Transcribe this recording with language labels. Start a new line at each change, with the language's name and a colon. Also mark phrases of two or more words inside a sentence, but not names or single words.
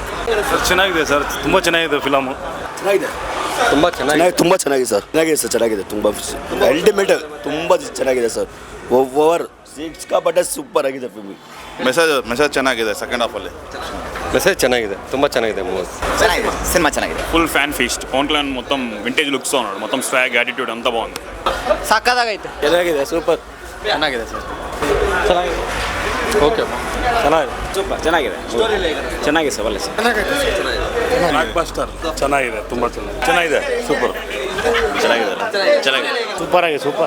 Kannada: ಸರ್ ಚೆನ್ನಾಗಿದೆ ಸರ್, ತುಂಬ ಚೆನ್ನಾಗಿದೆ ಫಿಲಮು. ತುಂಬ ಚೆನ್ನಾಗಿದೆ ಸರ್. ಚೆನ್ನಾಗಿದೆ, ತುಂಬ ಅಲ್ಟಿಮೇಟ್, ತುಂಬ ಚೆನ್ನಾಗಿದೆ ಸರ್. ಓವರ್ ಸಿಕ್ಕಾಪಟ್ಟೆ ಸೂಪರ್ ಆಗಿದೆ ಫಿಲ್ಮ್. ಮೆಸೇಜ್ ಚೆನ್ನಾಗಿದೆ. ಸೆಕೆಂಡ್ ಹಾಫಲ್ಲಿ ಮೆಸೇಜ್ ಚೆನ್ನಾಗಿದೆ, ತುಂಬ ಚೆನ್ನಾಗಿದೆ ಮೂವಿ. ಚೆನ್ನಾಗಿದೆ, ಸಿನಿಮಾ ಚೆನ್ನಾಗಿದೆ.
English: full fan feast.
Telugu: పవన్ కళ్యాణ్ మొత్తం
English: vintage looks
Telugu: ఉన్నాడు, మొత్తం
English: swag attitude
Telugu: అంతా బాగుంది.
Kannada: ಸಖತ್ತಾಗೈತೆ. ಚೆನ್ನಾಗಿದೆ, ಸೂಪರ್ ಚೆನ್ನಾಗಿದೆ ಸರ್. ಚೆನ್ನಾಗಿದೆ, ಓಕೆ, ಚೆನ್ನಾಗಿದೆ, ಸೂಪರ್ ಚೆನ್ನಾಗಿದೆ, ಚೆನ್ನಾಗಿದೆ ಸರ್, ಒಳ್ಳೆ ಬ್ಲಾಕ್ ಬಸ್ಟರ್ ಚೆನ್ನಾಗಿದೆ, ತುಂಬ ಚೆನ್ನಾಗಿದೆ, ಸೂಪರ್ ಚೆನ್ನಾಗಿದೆ, ಸೂಪರ್ ಆಗಿದೆ, ಸೂಪರ್